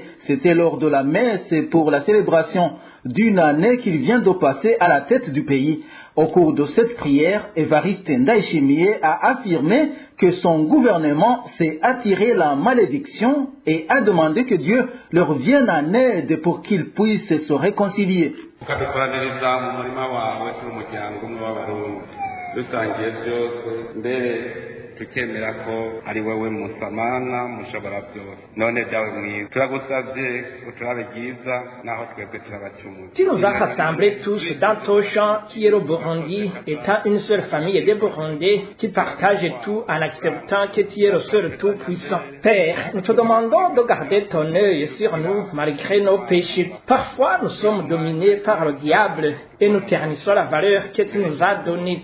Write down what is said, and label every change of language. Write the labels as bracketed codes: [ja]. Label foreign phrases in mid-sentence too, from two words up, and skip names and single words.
[fr] C'était lors de la messe pour la célébration d'une année qu'il vient de passer à la tête du pays. Au cours de cette prière, Évariste Ndayishimiye a affirmé que son gouvernement s'est attiré la malédiction et a demandé que Dieu leur vienne en aide pour qu'ils puissent se réconcilier. [rn] tukemera ko ari wewe musamana mushobora byose none byawe mwiza turagusabye uturabe byiza naho twebwe turabacumuye. [fr] Tu nous as rassemblés tous dans ton champ qui est le Burundi, étant une seule famille de Burundais qui partagent tout en acceptant que tu es le seul tout-puissant. Père, nous te demandons de garder ton œil sur nous malgré nos péchés. Parfois, nous sommes dominés par le diable et nous ternissons la valeur que tu nous as donnée.